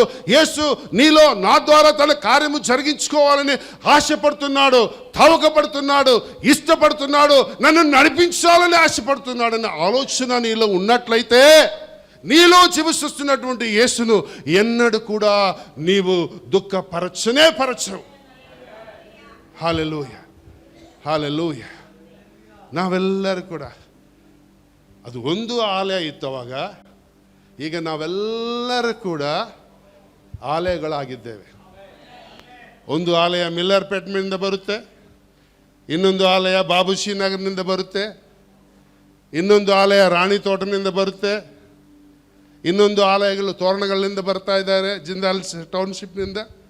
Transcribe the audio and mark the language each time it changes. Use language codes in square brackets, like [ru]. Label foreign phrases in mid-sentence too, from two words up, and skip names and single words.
[te] యేసు నీలో నా ద్వారా తన కార్యము జరిగించుకోవాలని ఆశపడుతున్నాడు, తవకపడుతున్నాడు, ఇష్టపడుతున్నాడు, నన్ను నడిపించాలని ఆశపడుతున్నాడు అనే ఆలోచన నీలో ఉన్నట్లయితే నీలో జీవిస్తున్నటువంటి యేసును ఎన్నడూ కూడా నీవు దుఃఖపరచవు. హల్లెలూయా, హల్లెలూయಾ. [kn] ನಾವೆಲ್ಲರೂ ಕೂಡ ಅದು ಒಂದು ಆಲಯ ಇತ್ತು ಅವಾಗ. ಈಗ ನಾವೆಲ್ಲರೂ ಕೂಡ ಆಲಯಗಳಾಗಿದ್ದೇವೆ. ಒಂದು ಆಲಯ ಮಿಲ್ಲರ್ಪೇಟ್ನಿಂದ ಬರುತ್ತೆ, ಇನ್ನೊಂದು ಆಲಯ ಬಾಬುಶಿ ನಗರನಿಂದ ಬರುತ್ತೆ, ಇನ್ನೊಂದು ಆಲಯ ರಾಣಿ ತೋಟನಿಂದ ಬರುತ್ತೆ, ಇನ್ನೊಂದು ಆಲಯಗಳು ತೋರಣಗಳಿಂದ ಬರ್ತಾ ಇದ್ದಾರೆ ಜಿಂದಾಲ್ ಟೌನ್ಶಿಪ್ನಿಂದ.